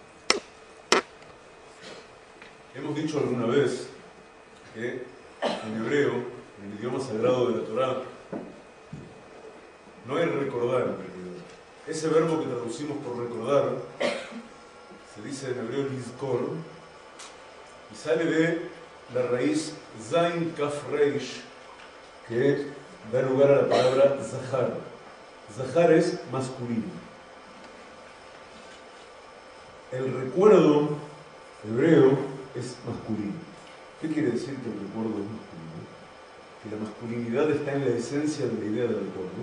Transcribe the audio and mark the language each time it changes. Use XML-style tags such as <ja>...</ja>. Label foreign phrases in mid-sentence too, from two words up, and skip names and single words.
<es>Hemos dicho alguna vez que en hebreo, en el idioma sagrado de la Torá, no hay recordar en realidad. Ese verbo que traducimos por recordar se dice en hebreo lizkor y sale de la raíz</es> <he>זין כף ריש,</he> <es>que da lugar a la palabra zahar. Zahar es masculino. El recuerdo hebreo es masculino. ¿Qué quiere decir que el recuerdo es masculino? Que la masculinidad está en la esencia de la idea del recuerdo.</es>